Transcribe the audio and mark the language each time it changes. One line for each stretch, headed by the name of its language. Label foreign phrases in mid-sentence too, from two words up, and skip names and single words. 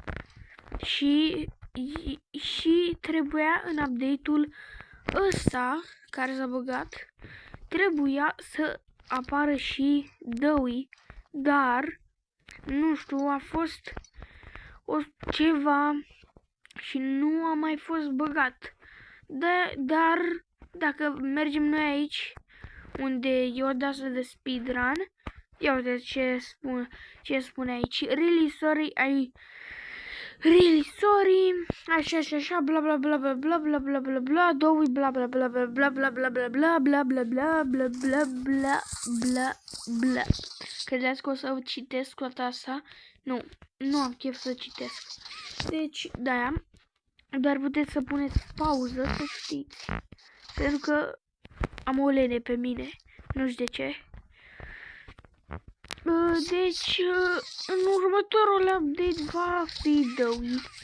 Romanian: Și trebuia în update-ul ăsta care s-a băgat, trebuia să apară și Dewey, dar nu știu, a fost ceva și nu a mai fost băgat. Dar dacă mergem noi aici, unde e o dasă de speedrun, ia uite ce spune aici.
English: Really sorry,
Romanian: așa, bla bla bla bla bla bla bla bla bla, Dewey bla bla bla bla bla bla bla bla bla bla bla bla bla bla bla bla bla bla. Credeți că o să citesc toată asta? Nu am chef să citesc. Deci, da, dar puteți să puneți pauză, să știți. Pentru că am o lene pe mine, nu știu de ce. Deci, în următorul update va fi Dewey.